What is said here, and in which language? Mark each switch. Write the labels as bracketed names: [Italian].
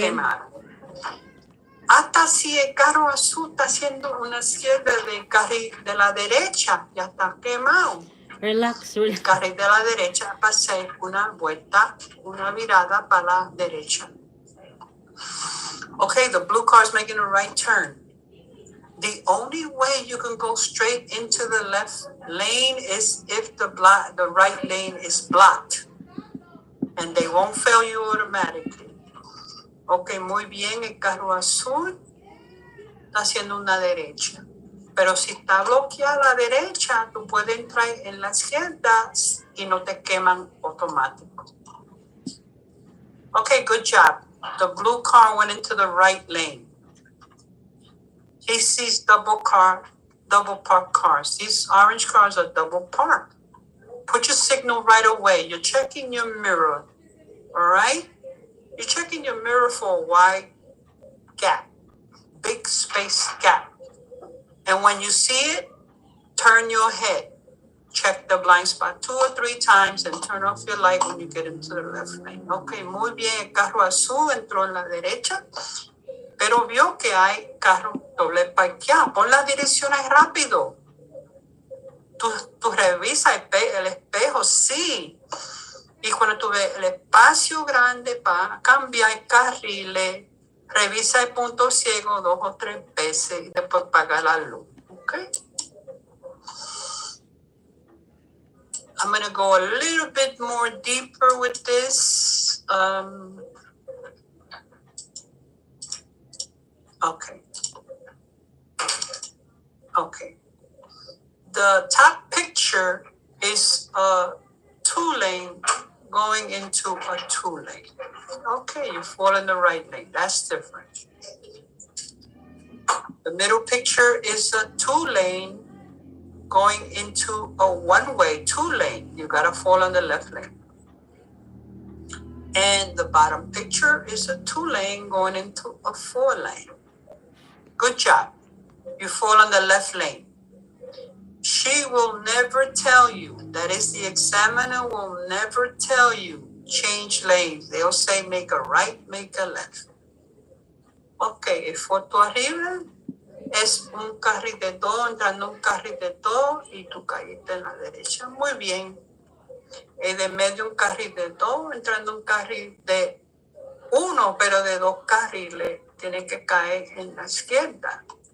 [Spanish] quemaron. Hasta si el carro azul está haciendo una izquierda del carril de la derecha, ya está quemado. [English] Relax, [Spanish] El [English] relax. [Spanish] carril de la derecha va a ser una vuelta, una virada para la derecha. [English] Okay, the blue car is making a right turn. The only way you can go straight into the left lane is if the right lane is blocked. And they won't fail you automatically. [Spanish] Ok, muy bien, el carro azul está haciendo una derecha. Pero si está bloqueada la derecha, tú puedes entrar en la izquierda y no te queman automático. [English] Okay, good job. The blue car went into the right lane. He sees double parked cars. These orange cars are double parked. Put your signal right away. You're checking your mirror, all right? You're checking your mirror for a wide gap, big space gap. And when you see it, turn your head. Check the blind spot 2 or 3 times and turn off your light when you get into the left lane. [Spanish] Ok, muy bien, el carro azul entró en la derecha, pero vio que hay carro doble parqueado. Pon las direcciones rápido. Tú revisas el espejo, sí. Y cuando tú ves el espacio grande para cambiar carriles, revisa el punto ciego 2 o 3 veces y después apaga la luz. [English] Okay? I'm going to go a little bit more deeper with this. Okay. The top picture is a 2-lane going into a 2-lane. Okay, you fall in the right lane. That's different. The middle picture is a 2-lane going into a 1-way 2-lane. You gotta fall on the left lane. And the bottom picture is a 2-lane going into a 4-lane. Good job. You fall on the left lane. She will never tell you, that is, the examiner will never tell you, change lanes. They'll say, make a right, make a left. [Spanish] Ok, foto arriba es un carril de dos, entrando un carril de dos y tú caíste en la derecha. Muy bien. De medio un carril de dos, entrando un carril de uno, pero de dos carriles, tiene que caer en la izquierda.